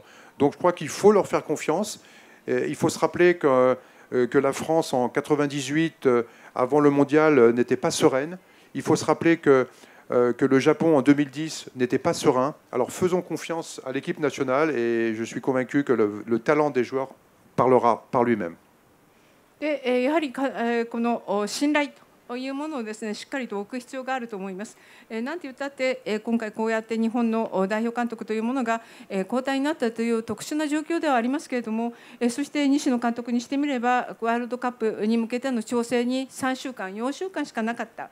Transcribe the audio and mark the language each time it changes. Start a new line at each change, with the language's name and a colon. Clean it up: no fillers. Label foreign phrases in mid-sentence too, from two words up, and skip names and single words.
French: Donc je crois qu'il faut leur faire confiance. Il faut se rappeler que la France en 98, avant le mondial, n'était pas sereine. Il faut se rappeler que le Japon en 2010 n'était pas serein. Alors faisons confiance à l'équipe nationale et je suis convaincu que le talent des joueurs parlera par lui-même.
Japanese: でやはりこの信頼というものをですね、しっかりと置く必要があると思います。なんて言ったって今回こうやって日本の代表監督というものが交代になったという特殊な状況ではありますけれども、そして西野監督にしてみればワールドカップに向けての調整に3週間4週間しかなかった。